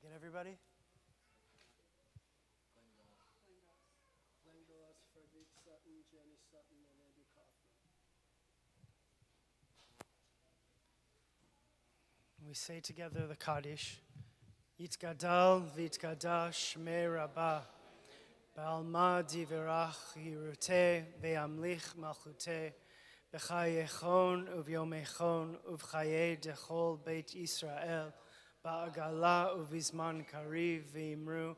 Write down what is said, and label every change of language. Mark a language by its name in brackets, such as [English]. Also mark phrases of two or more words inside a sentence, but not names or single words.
[English] everybody? We say together the Kaddish. [Aramaic] יתגדל ויתקדש שמה רבא. בעלמא די ברא כרעותה וימליך מלכותה. בחייכון וביומיכון ובחיי דכל בית ישראל. בעגלא ובזמן קריב ואמרו.